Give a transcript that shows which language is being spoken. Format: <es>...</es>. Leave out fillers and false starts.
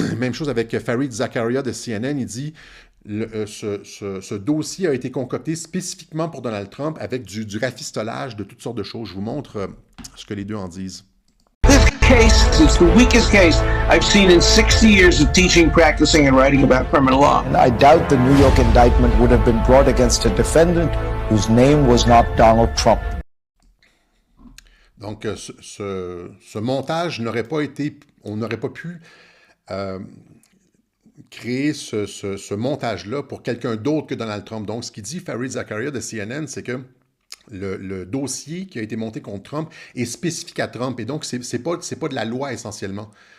<fr>Même chose avec Fareed Zakaria de CNN, il dit ce dossier a été concocté spécifiquement pour Donald Trump avec du rafistolage de toutes sortes de choses. Je vous montre ce que les deux en disent.</fr> <en>This case is the weakest case I've seen in 60 years of teaching, practicing, and writing about criminal law. And I doubt the New York indictment would have been brought against a defendant whose name was not Donald Trump.</en> <fr>Donc, ce montage n'aurait pas été... On n'aurait pas pu créer ce montage-là pour quelqu'un d'autre que Donald Trump. Donc, ce qu'il dit Fareed Zakaria de CNN, c'est que le dossier qui a été monté contre Trump est spécifique à Trump. Et donc, c'est pas de la loi essentiellement.</fr>